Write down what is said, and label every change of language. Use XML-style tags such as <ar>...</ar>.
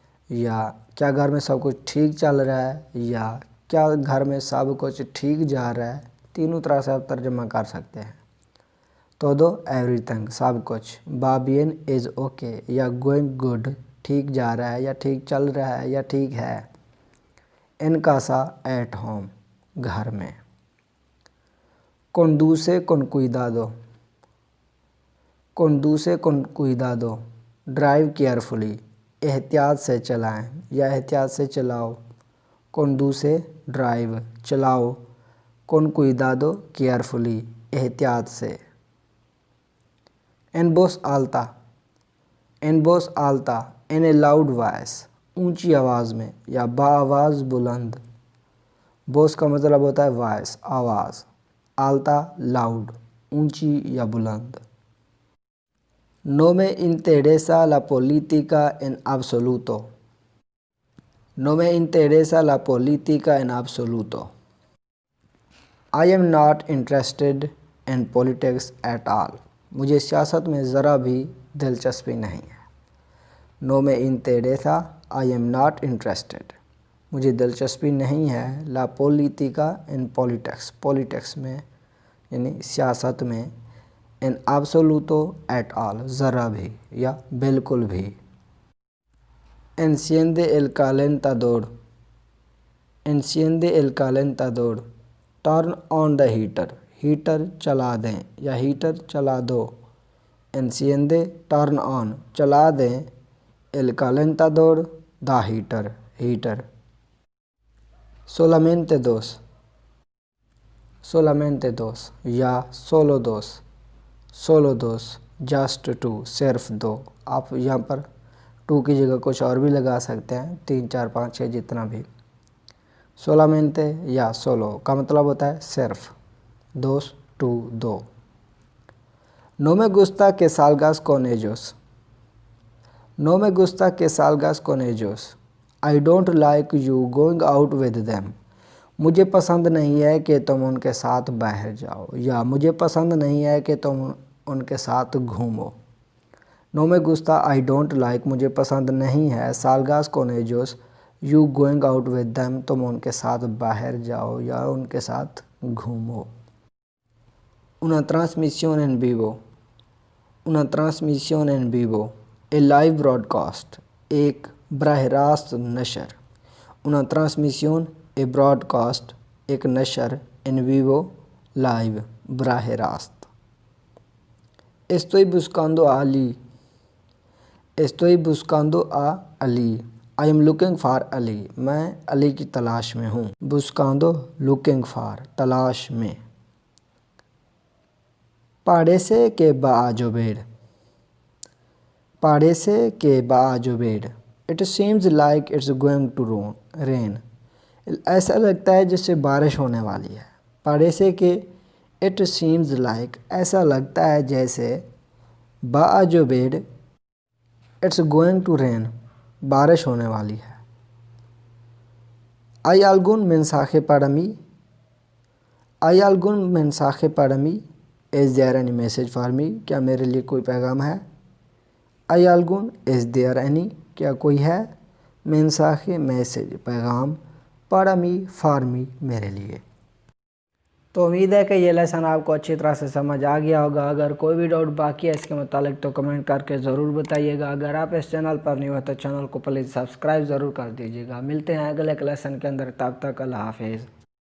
<hi>या क्या घर में सब कुछ ठीक चल रहा है. या क्या घर में सब कुछ ठीक जा रहा है. तीनों तरह से आप तर्जुमा कर सकते हैं.</hi> <es>todo,</es> <en>everything,</en> <hi>सब कुछ.</hi> <es>va bien</es> <en>is okay</en> <hi>या</hi> <en>going good,</en> <hi>ठीक जा रहा है या ठीक चल रहा है या ठीक है.</hi> <es>in casa,</es> <en>at home,</en> <hi>घर में.</hi> <es>conduce con cuidado. conduce con cuidado.</es> <hi>Drive carefully, एहतियात से चलाएं या एहतियात से चलाओ.</hi> <es>conduce,</es> <hi>ड्राइव, चलाओ.</hi> <es>con cuidado,</es> <hi>केयरफुली, एहतियात से.</hi> <es>en voz alta. en voz alta,</es> <en>in a loud voice,</en> <hi>ऊंची आवाज़ में या बाआवाज़ बुलंद. बोस का मतलब होता है वॉइस, आवाज़। आल्ता लाउड, ऊंची या बुलंद।</hi> <es>No me interesa la política en absoluto. No me interesa la política en absoluto.</es> <en>I am not interested in politics at all.</en> <hi>मुझे सियासत में ज़रा भी दिलचस्पी नहीं है।</hi> <es>No me interesa,</es> <en>I am not interested.</en> <hi>मुझे दिलचस्पी नहीं है</hi> <es>la política</es> <en>in politics,</en> <hi>politics में यानी सियासत में,</hi> <es>in absoluto</es> <en>at all,</en> <hi>ज़रा भी या बिल्कुल भी।</hi> <es>Enciende el calentador. Enciende el calentador.</es> <en>Turn on the heater.</en> <hi>Heater चला दें या हीटर चला दो।</hi> <es>Enciende,</es> <en>turn on,</en> <hi>चला दें।</hi> <es>El calentador,</es> <en>the heater, heater.</en> <es>Solamente dos. Solamente dos या solo dos। Solo dos,</es> <en>just two,</en> <hi>सिर्फ दो। आप यहाँ पर टू की जगह कुछ और भी लगा सकते हैं, 3, 4, 5, 6 जितना भी। सोलामेंते या सोलो का मतलब होता है सिर्फ, दोस टू दो।</hi> <es>नो me gusta que salgas con ellos. No me gusta que salgas con ellos.</es> <en>I don't like you going out with them.</en> <hi>मुझे पसंद नहीं है कि तुम उनके साथ बाहर जाओ या मुझे पसंद नहीं है कि तुम उनके साथ घूमो। No</hi> <es>me gusta,</es> <en>I don't like,</en> <hi>मुझे पसंद नहीं है।</hi> <es>salgas con ellos,</es> <en>you going out with them,</en> <hi>तुम उनके साथ बाहर जाओ या उनके साथ घूमो।</hi> <es>Una transmisión en vivo. Una transmisión en vivo,</es> <en>a live broadcast,</en> <hi>एक बराह रास्त नशर।</hi> <es>Una transmisión,</es> <en>a broadcast,</en> <hi>एक नशर,</hi> <es>en vivo, live, बराह रास्त। Estoy buscando a Ali. Estoy buscando a Ali.</es> <en>I am looking for Ali.</en> <hi>मैं अली की तलाश में हूँ।</hi> <es>Buscando,</es> <en>looking for,</en> <hi>तलाश में।</hi> <es>Parece que va a llover. Parece que va a llover.</es> <en>It seems like it's going to rain.</en> <hi>ऐसा लगता है जैसे बारिश होने वाली है।</hi> <es>Parece que,</es> <en>it seems like,</en> <hi>ऐसा लगता है जैसे,</hi> <es>va a llover,</es> <en>it's going to rain,</en> <hi>बारिश होने वाली है।</hi> <es>¿Hay algún mensaje para mí? ¿Hay algún mensaje para mí?</es> <en>Is there any message for me?</en> <hi>क्या मेरे लिए कोई पैगाम है?</hi> <es>¿Hay algún?</es> <en>Is there any?</en> <hi>क्या कोई है? mensaje, मैसेज, पैगाम,</hi> <es>para mí,</es> <en>for me,</en> <hi>मेरे लिए। तो उम्मीद है कि ये लेसन आपको अच्छी तरह से समझ आ गया होगा। अगर कोई भी डाउट बाकी है इसके मुतालिक तो कमेंट करके ज़रूर बताइएगा। अगर आप इस चैनल पर नहीं हो तो चैनल को प्लीज़ सब्सक्राइब ज़रूर कर दीजिएगा। मिलते हैं अगले लेसन के अंदर, तब तक अल्लाह हाफिज़।</hi>